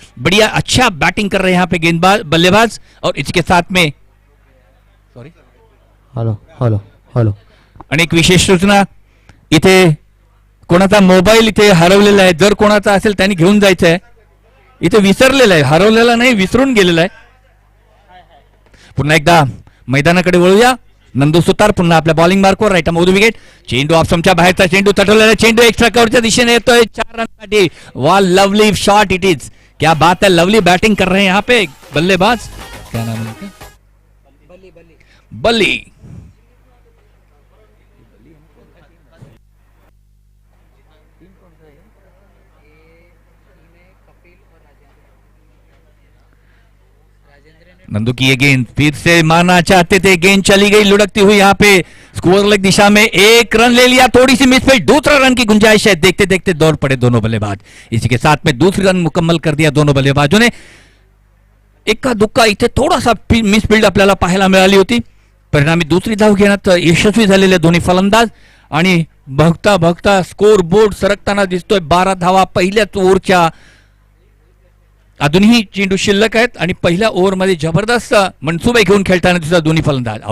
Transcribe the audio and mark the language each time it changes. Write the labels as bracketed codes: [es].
[hi] बढ़िया, अच्छा बैटिंग कर रहे हैं यहाँ पे गेंदबाज बल्लेबाज. और इसी के साथ में सॉरी हॅलो हॅलो हॅलो [mr] आणि एक विशेष सूचना, इथे कोणाचा मोबाईल इथे हरवलेला आहे, जर कोणाचा असेल त्यांनी घेऊन जायचं आहे. इथे विसरलेला आहे, हरवलेला नाही, विसरून गेलेला आहे. पुन्हा एकदा मैदानाकडे वळूया. नंदू सुतार पुन्हा आपल्या bowling मार्कवर, right arm of the wicket. चेंडू ऑफ स्टंपच्या बाहेरचा चेंडू तटवलेला, चेंडू एक्स्ट्रा कव्हरच्या दिशेने येतोय 4 रनसाठी. [hi] वा, [en] lovely shot it is, [hi] क्या बात है, लवली बैटिंग कर रहे हैं यहाँ पे बल्लेबाज. क्या नाम है उनका? बल्ली. नंदू की ये गेंद फिर से मारना चाहते थे, गेंद चली गई लुढ़कती हुई यहाँ पे स्कोर लेग दिशा में. 1 रन ले लिया, थोड़ी सी मिसफील्ड, दूसरा रन की गुंजाइश है. देखते देखते दौड़ पड़े दोनों बल्लेबाज. इसी के साथ में दूसरी रन मुकम्मल कर दिया दोनों बल्लेबाजों ने. [mr] इक्का दुक्का इथे थोडासा मिसफील्ड आपल्याला पाहायला मिळाली होती. परिणामी दुसरी धाव घेण्यात यशस्वी झालेले दोन्ही फलंदाज. आणि बघता बघता स्कोर बोर्ड सरकताना दिसतोय. 12 धावा पहिल्याच ओव्हरच्या. अजूनही चेंडू शिल्लक आहेत आणि पहिल्या ओव्हरमध्ये जबरदस्त मनसुबे घेऊन खेळताना दिसतात दोन्ही फलंदाज.